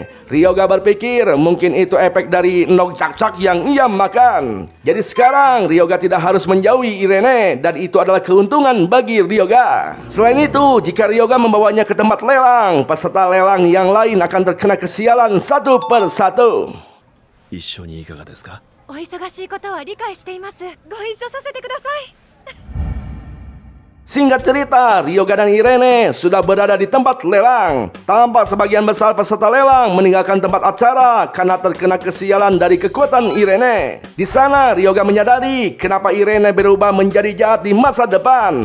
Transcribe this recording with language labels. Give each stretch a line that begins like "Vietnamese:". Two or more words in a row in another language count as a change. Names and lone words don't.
Indonesian: Ryoga berpikir mungkin itu efek dari endog cak-cak yang ia makan. Jadi sekarang Ryoga tidak harus menjauhi Irene, dan itu adalah keuntungan bagi Ryoga. Selain itu, jika Ryoga membawanya ke tempat lelang, peserta lelang yang lain akan terkena kesialan satu per satu.
Japanese: 一緒にいかがですか？お忙しいことは理解しています。ご一緒させてください。
Indonesian: Singkat cerita, Ryoga dan Irene sudah berada di tempat lelang. Tampak sebagian besar peserta lelang meninggalkan tempat acara karena terkena kesialan dari kekuatan Irene. Di sana, Ryoga menyadari kenapa Irene berubah menjadi jahat di masa depan.